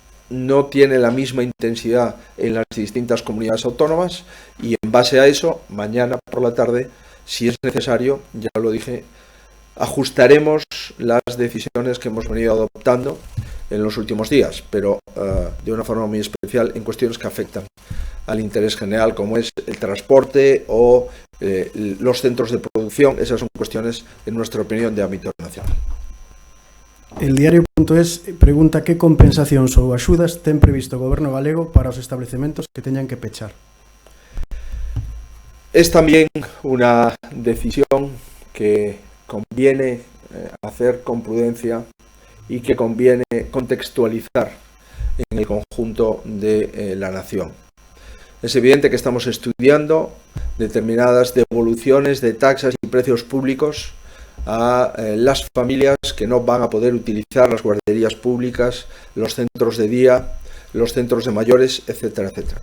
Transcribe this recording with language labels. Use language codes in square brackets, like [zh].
[es] no tiene la misma intensidad en las distintas comunidades autónomas y en base a eso, mañana por la tarde, si es necesario, ya lo dije, ajustaremos las decisiones que hemos venido adoptando en los últimos días, pero de una forma muy especial en cuestiones que afectan al interés general, como es el transporte o los centros de producción. Esas son cuestiones, en nuestra opinión, de ámbito nacional. [gl] El diario.es pregunta que compensacións ou axudas ten previsto o Goberno galego para os establecementos que teñan que pechar. [es] Es también una decisión que conviene hacer con prudencia y que conviene contextualizar en el conjunto de la nación. Es evidente que estamos estudiando determinadas devoluciones de taxas y precios públicos a las familias que no van a poder utilizar las guarderías públicas, los centros de día, los centros de mayores, etcétera, etcétera.